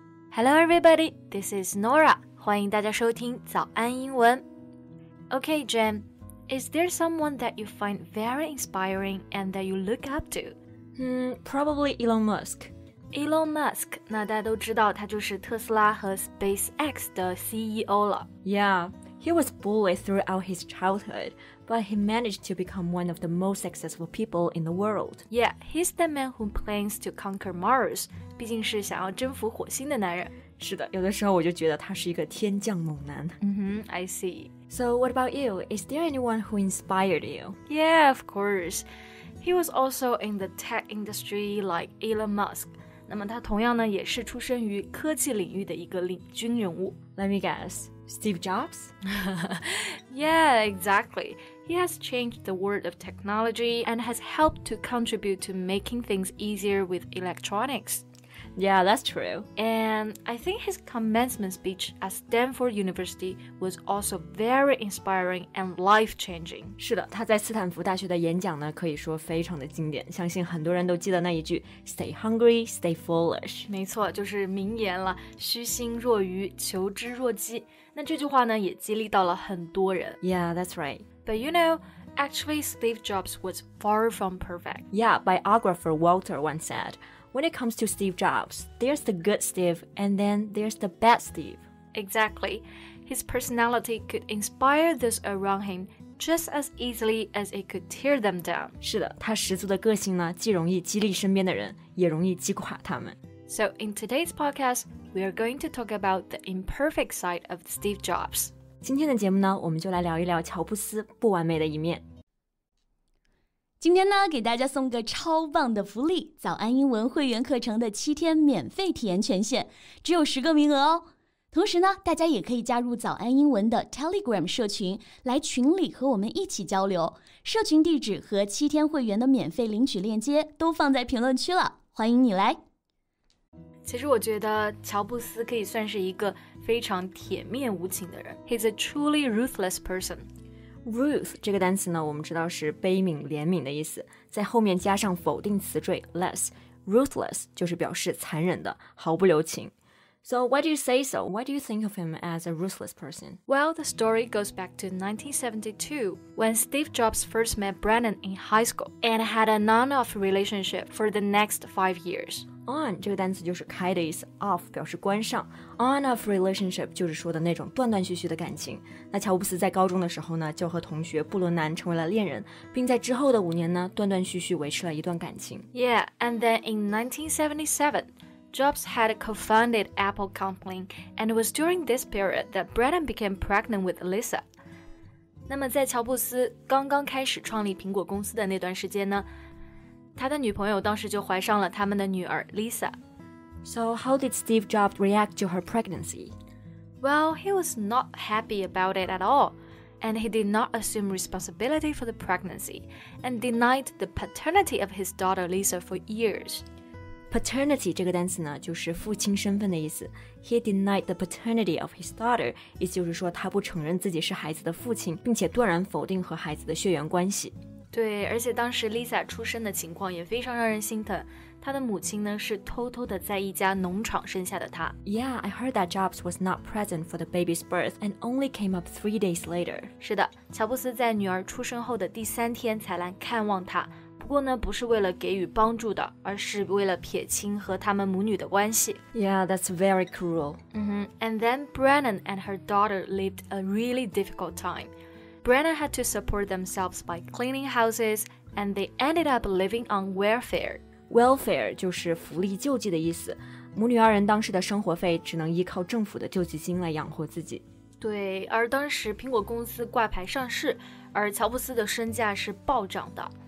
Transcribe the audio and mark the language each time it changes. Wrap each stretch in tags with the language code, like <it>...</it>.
<en>Hello everybody, this is Nora.</en> <zh>欢迎大家收听早安英文。</zh> <en>Okay, Jen, is there someone that you find very inspiring and that you look up to? Probably Elon Musk.</en> <zh>Elon Musk, 那大家都知道他就是特斯拉和 SpaceX 的 CEO 了。</zh> <en>Yeah, he was bullied throughout his childhood, but he managed to become one of the most successful people in the world. Yeah, he's the man who plans to conquer Mars.</en> <zh>毕竟是想要征服火星的男人。是的，有的时候我就觉得他是一个天降猛男。</zh> <en>I see. So what about you? Is there anyone who inspired you? Yeah, of course. He was also in the tech industry like Elon Musk.</en> <zh>那么他同样呢，也是出身于科技领域的一个领军人物。</zh> <en>Let me guess. Steve Jobs? Yeah, exactly. He has changed the world of technology and has helped to contribute to making things easier with electronics. Yeah, that's true. And I think his commencement speech at Stanford University was also very inspiring and life-changing.</en> <zh>是的，他在斯坦福大学的演讲呢，可以说非常的经典，相信很多人都记得那一句</zh> <en>Stay hungry, stay foolish.</en> <zh>没错，就是名言了，虚心若愚，求知若饥。那这句话呢，也激励到了很多人。</zh> <en>Yeah, that's right. But you know, actually Steve Jobs was far from perfect. Yeah, biographer Walter once said,When it comes to Steve Jobs, there's the good Steve and then there's the bad Steve. Exactly. His personality could inspire those around him just as easily as it could tear them down.</en> <zh>是的，他十足的个性呢，既容易激励身边的人，也容易击垮他们。</zh> <en>So in today's podcast, we are going to talk about the imperfect side of Steve Jobs.</en> <zh>今天的节目呢，我们就来聊一聊乔布斯不完美的一面。今天呢，给大家送个超棒的福利，早安英文会员课程的7天免费体验权限，只有10个名额哦。同时呢，大家也可以加入早安英文的 Telegram 社群，来群里和我们一起交流。社群地址和7天会员的免费领取链接都放在评论区了，欢迎你来。其实我觉得乔布斯可以算是一个非常铁面无情的人。</zh> <en>He's a truly ruthless person.Ruth</en> <zh>这个单词呢，我们知道是悲悯、怜悯的意思，在后面加上否定词缀 less，ruthless 就是表示残忍的、毫不留情。</zh> <en>So why do you say so? Why do you think of him as a ruthless person? Well, the story goes back to 1972, when Steve Jobs first met Brennan in high school and had an on-off relationship for the next 5 years.On</en> <zh>这个单词就是开的意思 off 表示关上 on-off relationship 就是说的那种断断续续的感情。那乔布斯在高中的时候呢，就和同学布伦南成为了恋人，并在之后的5年呢，断断续续维持了一段感情。</zh> <en>Yeah, and then in 1977, Jobs had co-founded Apple Company, and it was during this period that Brennan became pregnant with Lisa.</en> <zh>那么在乔布斯刚刚开始创立苹果公司的那段时间呢，他的女朋友当时就怀上了他们的女儿 Lisa.</zh> <en>So how did Steve Jobs react to her pregnancy? Well, he was not happy about it at all, and he did not assume responsibility for the pregnancy, and denied the paternity of his daughter Lisa for years.</en> <zh>Paternity 这个单词呢，就是父亲身份的意思。</zh> <en>He denied the paternity of his daughter，</en> <zh>意思就是说他不承认自己是孩子的父亲，并且断然否定和孩子的血缘关系。对，而且当时 Lisa 出生的情况也非常让人心疼。她的母亲呢是偷偷的在一家农场生下的她。</zh> <en>Yeah, I heard that Jobs was not present for the baby's birth and only came up 3 days later.</en> <zh>是的，乔布斯在女儿出生后的第3天才来看望她。不过呢，不是为了给予帮助的，而是为了撇清和他们母女的关系。</zh> <en>Yeah, that's very cruel. And then Brennan and her daughter lived a really difficult time.Brennan had to support themselves by cleaning houses, and they ended up living on welfare.</en> <zh>Welfare 就是福利救济的意思。母女二人当时的生活费只能依靠政府的救济金来养活自己。对，而当时苹果公司挂牌上市，而乔布斯的身价是暴涨的。</zh>